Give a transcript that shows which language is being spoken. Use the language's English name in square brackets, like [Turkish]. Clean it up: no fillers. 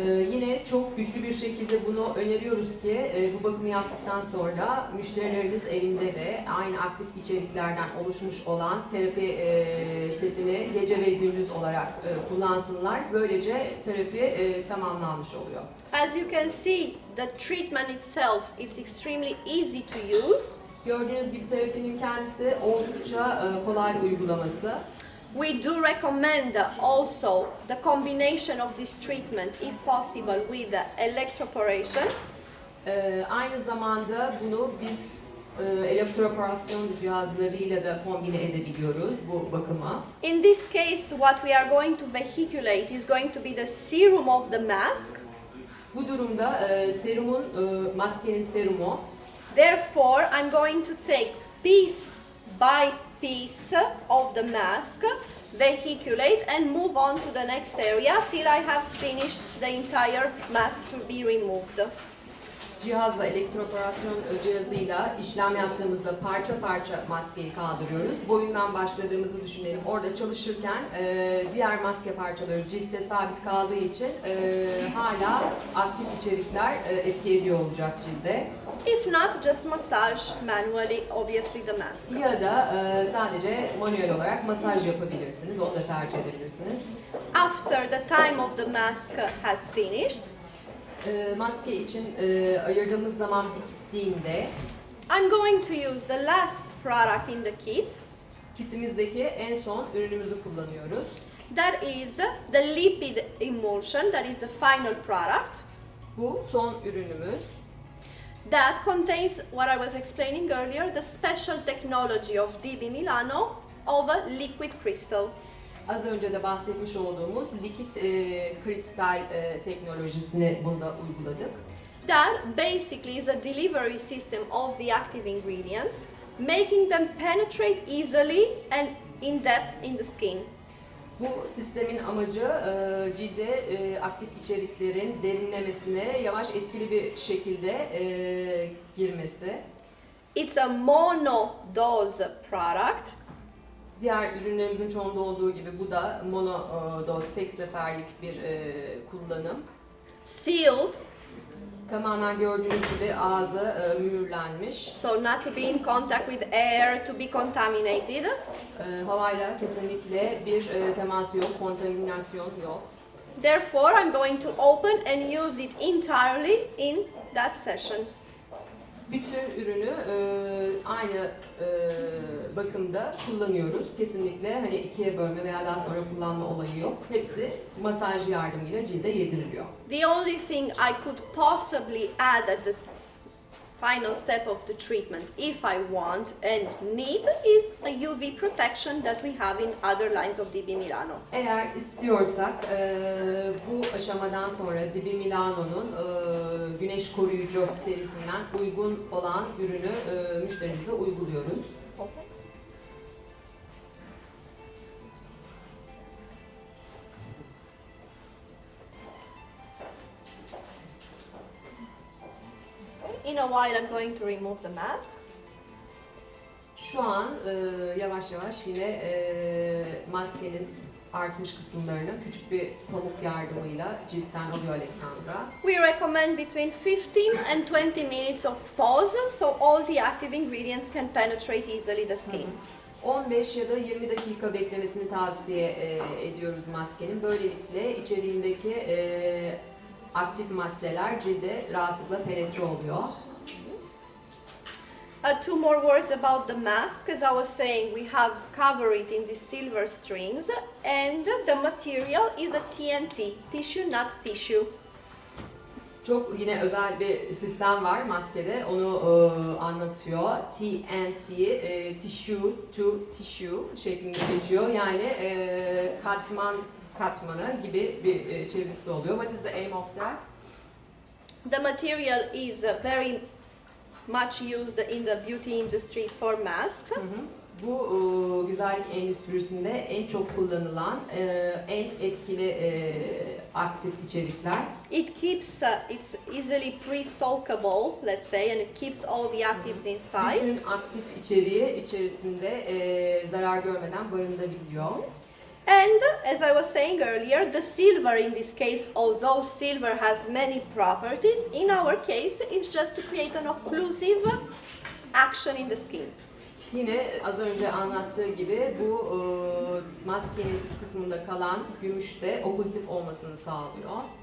[Turkish] Yine çok güçlü bir şekilde bunu öneriyoruz ki bu bakımı yaptıktan sonra müşterileriniz evinde de aynı aktif içeriklerden oluşmuş olan terapi setini gece ve gündüz olarak kullansınlar. Böylece terapi tamamlanmış oluyor. [English] As you can see, the treatment itself is extremely easy to use. [Turkish] Gördüğünüz gibi terapinin kendisi oldukça kolay uygulaması. [English] We do recommend also the combination of this treatment, if possible, with electroporation. [Turkish] Aynı zamanda bunu biz elektroporasyon cihazlarıyla da kombine edebiliyoruz bu bakıma. [English] In this case, what we are going to vehiculate is going to be the serum of the mask. [Turkish] Bu durumda serumun, maskenin serumu. [English] Therefore, I'm going to take piece by piece of the mask, vehiculate and move on to the next area till I have finished the entire mask to be removed. [Turkish] Cihazla, elektroporasyon cihazıyla işlem yaptığımızda parça parça maskeyi kaldırıyoruz. Boyundan başladığımızı düşünelim. Orada çalışırken diğer maske parçaları ciltte sabit kaldığı için hala aktif içerikler etki ediyor olacak cilde. [English] If not, just massage manually, obviously, the mask. [Turkish] Ya da sadece manuel olarak masaj yapabilirsiniz. Onu da tercih edebilirsiniz. [English] After the time of the mask has finished, [Turkish] maske için ayırdığımız zaman bittiğinde [English] I'm going to use the last product in the kit. [Turkish] kitimizdeki en son ürünümüzü kullanıyoruz. [English] That is the lipid emulsion, that is the final product. [Turkish] Bu son ürünümüz. [English] That contains what I was explaining earlier, the special technology of DB Milano of a liquid crystal. [Turkish] Az önce de bahsetmiş olduğumuz likit kristal teknolojisini bunda uyguladık. [English] That basically is a delivery system of the active ingredients, making them penetrate easily and in depth in the skin. [Turkish] Bu sistemin amacı cilde aktif içeriklerin derinlemesine yavaş etkili bir şekilde girmesi. [English] It's a mono-dose product. [Turkish] Diğer ürünlerimizin çoğunda olduğu gibi bu da monodoz, tek seferlik bir kullanım. [English] Sealed, [Turkish] Tamamen gördüğünüz gibi ağzı mühürlenmiş. [English] so not to be in contact with air, to be contaminated. [Turkish] Havayla kesinlikle bir teması yok, kontaminasyon yok. [English] Therefore, I'm going to open and use it entirely in that session. [Turkish] Bütün ürünü aynı bakımda kullanıyoruz. Kesinlikle hani ikiye bölme veya daha sonra kullanma olayı yok. Hepsi masaj yardımıyla cilde yediriliyor. [English] The only thing I could possibly add at the final step of the treatment, if I want and need, is a UV protection that we have in other lines of DB Milano. [Turkish] Eğer istiyorsak bu aşamadan sonra DB Milano'nun güneş koruyucu serisinden uygun olan ürünü müşterimize uyguluyoruz. [English] In a while, I'm going to remove the mask. [Turkish] Şu an yavaş yavaş yine maskenin artmış kısımlarını küçük bir pamuk yardımıyla ciltten alıyor Alexandra. [English] We recommend between 15 and 20 minutes of pause, so all the active ingredients can penetrate easily the skin. [Turkish] 15 ya da 20 dakika beklemesini tavsiye ediyoruz maskenin. Böylelikle içeriğindeki aktif maddeler cilde rahatlıkla penetre oluyor. [English] Two more words about the mask. As I was saying, we have covered it in these silver strings, and the material is a TNT, tissue not tissue. [Turkish] Çok yine özel bir sistem var maskede, onu anlatıyor. TNT, [English] tissue to tissue [Turkish] şeklinde geçiyor. Yani katman katmana gibi bir çevirisi oluyor. [English] What is the aim of that? The material is very much used in the beauty industry for masks. [Turkish] Bu güzellik endüstrisinde en çok kullanılan, en etkili aktif içerikler. [English] It keeps, it's easily pre-soakable, let's say, and it keeps all the actives inside. [Turkish] Bütün aktif içeriği içerisinde zarar görmeden barındırabiliyor. [English] And as I was saying earlier, the silver in this case, although silver has many properties, in our case it's just to create an occlusive action in the skin. [Turkish] Yine az önce anlattığı gibi bu maskenin üst kısmında kalan gümüş de oklusif olmasını sağlıyor.